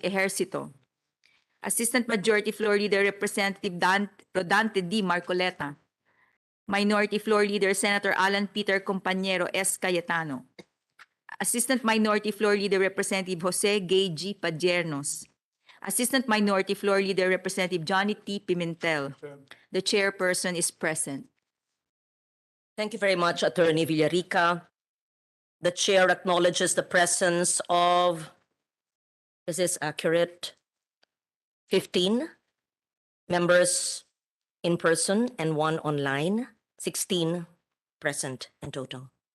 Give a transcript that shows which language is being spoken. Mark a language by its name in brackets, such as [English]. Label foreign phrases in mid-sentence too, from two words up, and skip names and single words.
[English] Ejercito, Assistant Majority Floor Leader Representative Rodante D. Marcoleta, Minority Floor Leader Senator Alan Peter Compañero S. Cayetano, Assistant Minority Floor Leader Representative Jose Gay G. Padiernos, Assistant Minority Floor Leader Representative Johnny T. Pimentel. The chairperson is present. Thank you very much, Attorney Villarica. The chair acknowledges the presence of, is this accurate? 15 members in person and 1 online, 16 present in total.